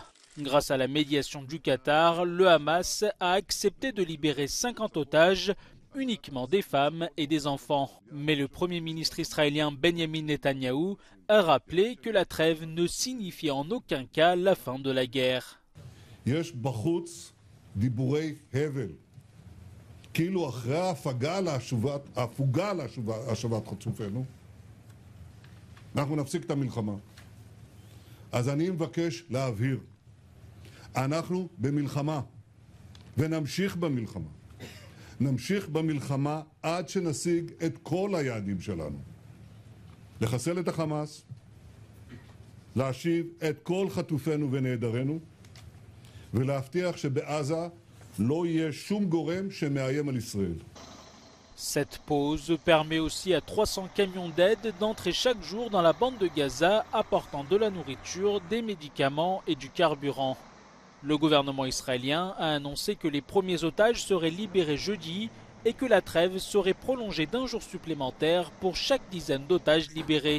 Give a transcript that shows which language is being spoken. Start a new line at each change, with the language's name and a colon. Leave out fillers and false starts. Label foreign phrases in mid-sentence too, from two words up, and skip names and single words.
French: Grâce à la médiation du Qatar, le Hamas a accepté de libérer 50 otages, uniquement des femmes et des enfants. Mais le Premier ministre israélien Benjamin Netanyahou a rappelé que la trêve ne signifiait en aucun cas la fin de la guerre.
Hebrew: כאילו אחרי ההפוגה להשבת חטופינו, אנחנו נפסיק את המלחמה. אז אני מבקש להבהיר, אנחנו במלחמה, ונמשיך במלחמה. נמשיך במלחמה עד שנשיג את כל היעדים שלנו. לחסל את החמאס, להשיב את כל חטופינו ונעדרינו, ולהבטיח שבעזה לא יהיה שום גורם שמאיים על ישראל.
French: Cette pause permet aussi à 300 camions d'aide d'entrer chaque jour dans la bande de Gaza, apportant de la nourriture, des médicaments et du carburant. Le gouvernement israélien a annoncé que les premiers otages seraient libérés jeudi et que la trêve serait prolongée d'1 jour supplémentaire pour chaque dizaine d'otages libérés.